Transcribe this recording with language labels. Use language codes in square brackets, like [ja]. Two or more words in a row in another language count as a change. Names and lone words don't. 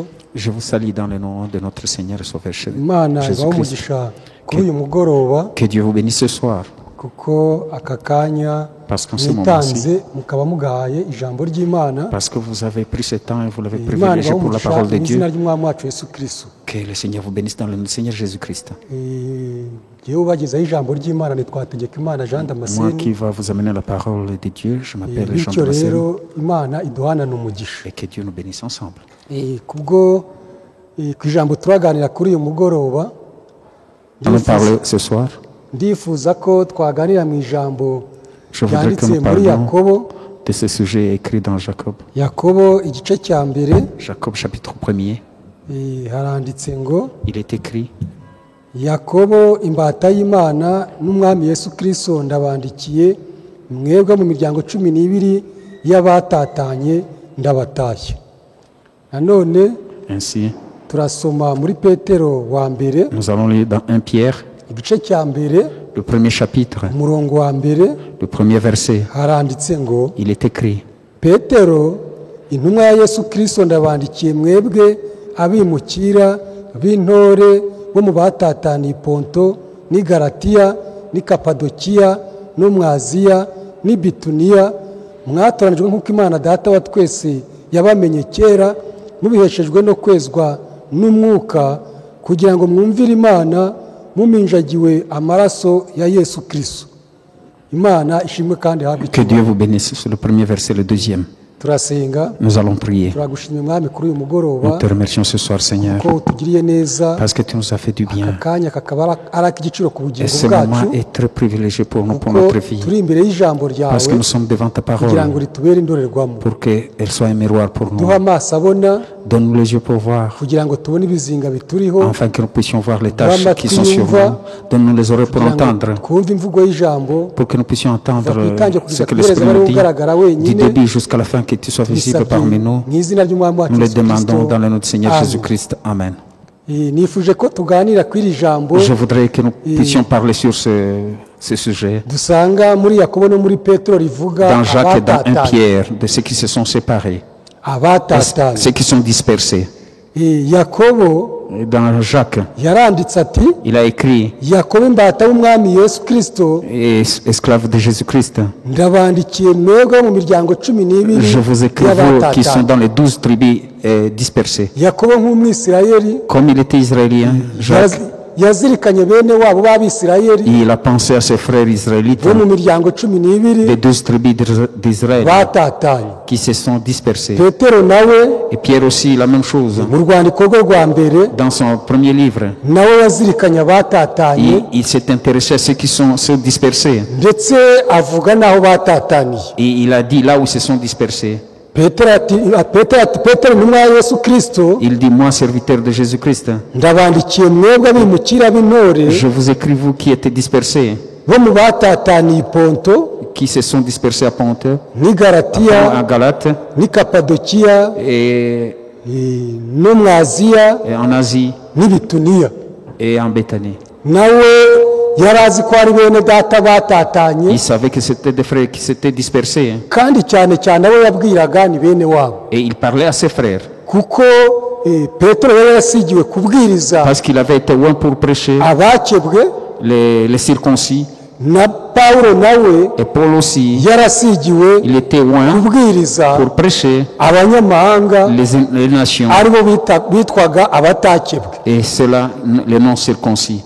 [fr] Je vous salue dans le nom de notre Seigneur et Sauveur [rw] Imana [fr] Jésus-Christ. [rw] ibamugisha kuri uyu mugoroba [fr] Que Dieu vous bénisse ce soir. [rw] kuko aka kanya [fr] Parce qu'en ce [rw] mwitanze [fr] moment-ci, [rw] mukaba mugahaye ijambo ry'Imana. [fr] parce que vous avez pris ce temps et vous l'avez [rw] Imana [fr] privilégié pour la [rw] ibamugisha [fr] parole de [rw] mu izina [fr] Dieu, [rw] ry'umwami wacu Yesu Kristo. [fr] que le Seigneur vous bénisse dans le nom du Seigneur Jésus-Christ. [rw] Jewe ubagezaho ijambo ry'Imana nitwategeka Imana Jean [fr] Moi [rw] Damascene. [fr] qui va vous amener la parole de Dieu, je m'appelle Jean [rw] Bityo [fr] Damascene, [rw] rero Imana iduhanane umugisha. [fr] et que Dieu nous bénisse ensemble. [rw] Kubwo ku ijambo turaganira kuri uyu mugoroba, [fr] Allons parler ce soir. [rw] ndifuza ko twaganira mu ijambo [fr] Je voudrais que [rw] ryanditse [fr] nous [rw] muri [fr] parlions [rw] Yakobo. [fr] de ce sujet écrit dans Jacob. [rw] Yakobo igice cya mbere [fr] Jacob chapitre 1er, [rw] haranditse ngo [fr] il est écrit: [rw] Yakobo imbata y'Imana n'umwami Yesu Kristo ndabandikiye, mwebwe mu miryango 12 y'abatatanye ndabatashye. Nanone [fr] Ainsi, [rw] turasoma muri Petero wa mbere [fr] nous allons lire dans 1 Pierre, [rw] igice cya mbere [fr] le premier chapitre, [rw] umurongo wa mbere [fr] le premier verset. [rw] haranditse ngo [fr] Il est écrit: [rw] Petero intumwa ya Yesu Kristo ndabandikiye mwebwe abimukira b'intore bo mu batataniye Ponto n'i Galatiya n'i Kapadokiya no mu Aziya n'i Bituniya, mwatoranijwe nk'uko Imana Data wa twese yabamenye kera, mubiheshejwe no kwezwa n'umwuka, kugira ngo mwumvire Imana muminjagiwe amaraso ya Yesu Kristo. Imana ishimwe kandi habwe. [fr] Que Dieu vous bénisse. C'est le premier verset, le deuxième. [rw] Turasenga. [fr] Nous allons prier. [rw] Turagushimye mwami kuri uyu mugoroba. [fr] Nous te remercions ce soir, Seigneur, [rw] ko utugiriye neza. [fr] parce que tu nous as fait du bien. [rw] Akanya kakaba ari ak'igiciro ku [fr] Et [rw] bugingo [fr] ce moment [rw] bwacu. [fr] est très privilégié pour nous, pour [rw] Kuko [fr] notre vie. [rw] turi imbere y'ijambo ryawe [fr] Parce que nous sommes devant ta [rw] kugira ngo [fr] parole, [rw] ritubere indorerwamo. [fr] pour qu'elle soit un miroir pour nous. [rw] Duha amaso abona [fr] Donne-nous les yeux pour voir, [rw] kugira ngo tubone ibizinga bituriho, [fr] afin que nous puissions voir les tâches [rw] Duha [fr] qui sont sur [rw] amatwi [fr] nous. Donne-nous les oreilles pour [rw] kugira ngo [fr] entendre, [rw] twumve imvugo y'ijambo, [fr] pour que nous puissions entendre [rw] Tuzakwitanga [fr] ce [rw] kugeza [fr] que [rw] ku iherezo [fr] l'Esprit [rw] ari [fr] nous [rw] we ugaragara [fr] dit, du [rw] wenyine. [fr] début jusqu'à la fin, que tu sois visible parmi nous. [rw] mu izina ry'umwami wacu [fr] Nous le [rw] Yesu Kristo. [fr] demandons dans le nom du Seigneur [rw] Amen. [fr] Jésus-Christ. [rw] Amen. Nifuje ko tuganira kuri iri jambo [fr] Je voudrais que nous puissions parler sur ce sujet. [rw] dusanga muri Yakobo no muri Petero rivuga [fr] Dans Jacques et dans 1 [rw] abatatanye. [fr] Pierre, de ceux qui se sont séparés, [rw] Abatatanye. [fr] ceux qui sont dispersés. [rw] Yakobo [fr] Et dans Jacques, [rw] yaranditse ati, [fr] il a écrit: [rw] Yakobo imbata y'umwami Yesu Kristo [fr] esclaves de Jésus-Christ, [rw] ndabandikiye mwebwe mu miryango 12 [fr] je vous écris, vous qui sont dans les 12 tribus dispersées. [rw] Yakobo nk'umwisirayeli [fr] Comme il était israélien, Jacques, [rw] yazirikanye bene wabo b'abisirayeli [fr] Il a pensé à ses frères israélites [rw] bo mu miryango 12 [fr] des 12 tribus d'Israël [rw] batatanye. [fr] qui se sont dispersés. [rw] Petero nawe [fr] Et Pierre aussi, la même chose. [rw] mu rwandiko rwe rwa mbere [fr] Dans son premier livre, [rw] nawe yazirikanye abatatanye, [fr] il s'est intéressé à ceux qui sont dispersés. [rw] ndetse avuga n'aho batataniye. [fr] Et il a dit là où ils se sont dispersés. [rw] Petero intumwa ya Yesu Kristo, [fr] Il dit, moi, serviteur de Jésus-Christ, [rw] ndabandikiye mwebwe abimukira b'intore [fr] je vous écris, vous qui êtes dispersés, [rw] bo mu batataniye i Ponto [fr] qui se sont dispersés à Ponte, [rw] n'i Galatiya [fr] à Galate [rw] n'i Kapadokiya [fr] et [rw] no mu Aziya [fr] en Asie [rw] n'i Bituniya. [fr] et en Béthanie. [rw] Nawe yari azi ko ari bene data batatanye, [fr] Il savait que c'était des frères qui s'étaient dispersés. [rw] kandi cyane cyane abo yabwiraga ni bene wabo, [fr] Et il parlait à ses frères [rw] kuko Petero yari yasigiwe kubwiriza [fr] parce qu'il avait été loin pour prêcher [rw] abakebwe, [fr] les circoncis. [rw] na Pawulo nawe [fr] Et Paul aussi, [rw] yarasigiwe [fr] il était loin [rw] kubwiriza [fr] pour prêcher [rw] abanyamahanga [fr] les nations. [rw] aribo bitwaga abatakebwe. [fr] Et cela, les non-circoncis.